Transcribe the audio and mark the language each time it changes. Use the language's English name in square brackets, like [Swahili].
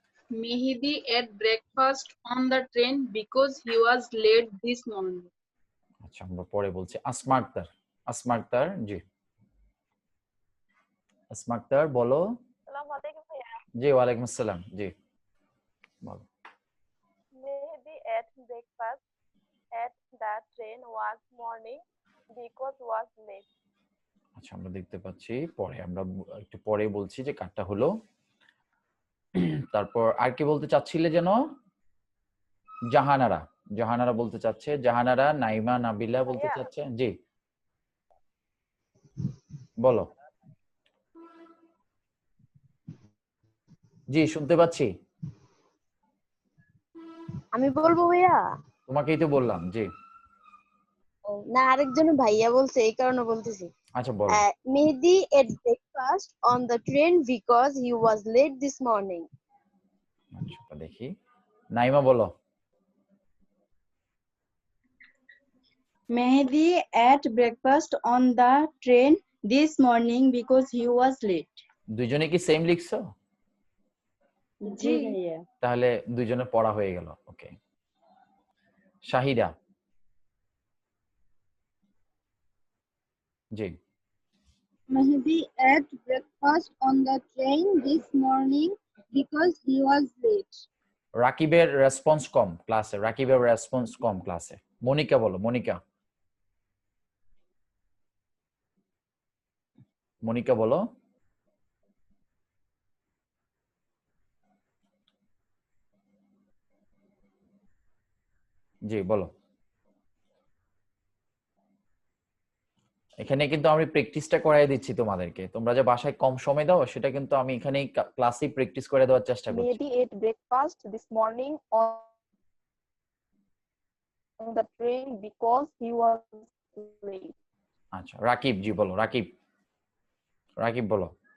[English] Mehdi ate breakfast on the train because he was late this morning. [Bangla] আচ্ছা আমরা পরে বলছি। আসমা আক্তার, আসমা আক্তার জি, আসমা আক্তার বলো। আসসালামু আলাইকুম ভাইয়া। জি ওয়ালাইকুম আসসালাম জি বলো। [English] Mehdi ate breakfast at the train was morning because was late. [Bangla] আচ্ছা আমরা দেখতে পাচ্ছি, পরে আমরা একটু পরে বলছি যে কারটা হলো। তারপর আর কি বলতে চাচ্ছিলে যেন? জাহানারা, জাহানারা বলতে চাচ্ছে, জাহানারা, নাইমা, নাবিলা বলতে চাচ্ছে জি বলো। জি শুনতে পাচ্ছি। আমি বলবো ভাইয়া? তোমাকেই তো বললাম জি। না আরেকজন ভাইয়া বলছে এই কারণে বলতেছি। আচ্ছা বলো। [English] Mehdi ate breakfast on the train because he was late this morning. [Bangla] আচ্ছা দেখি, নাইমা বলো। [English] Mehdi ate breakfast on the train this morning because he was late. [Bangla] দুইজনে কি সেম লিখছো? জি ভাইয়া। তাহলে দুইজনে পড়া হয়ে গেল। ওকে। শাহিদা জি। [English] Mehdi ate breakfast on the train this morning because he was late. [Bangla] রাকিবের রেসপন্স কম ক্লাসে, রাকিবের রেসপন্স কম ক্লাসে। মনিকা বলো, মনিকা। মনিকা বলো। জি বলো। এখানে কিন্তু আমি প্র্যাকটিসটা করাই দিচ্ছি তোমাদেরকে, তোমরা যে বাসায় কম সময় দাও সেটা কিন্তু আমি এখানেই ক্লাসেই প্র্যাকটিস করে দেওয়ার চেষ্টা করছি। [English] Mehdi ate breakfast this morning on the train because he was late. [Bangla] আচ্ছা রাকিব জি বলো, রাকিব, রাকিব বলো।